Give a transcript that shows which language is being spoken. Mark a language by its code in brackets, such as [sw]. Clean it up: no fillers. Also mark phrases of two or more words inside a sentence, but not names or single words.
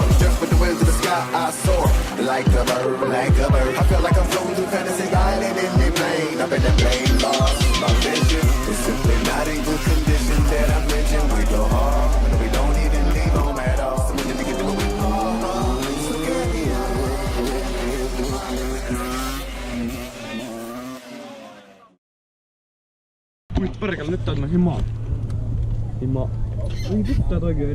[en] Just with the winds of the sky, I soar. Like a bird, like a bird. I feel like I'm floating through fantasy island in the plane. Up in the plane, lost my vision. It's simply not in good condition that I mentioned. We go hard, but we don't even leave home at all. So we need to get to what we call. [fi] Nyt perkele, nyt täytyy himaa. Himaa. Niin vittu toikin yritin.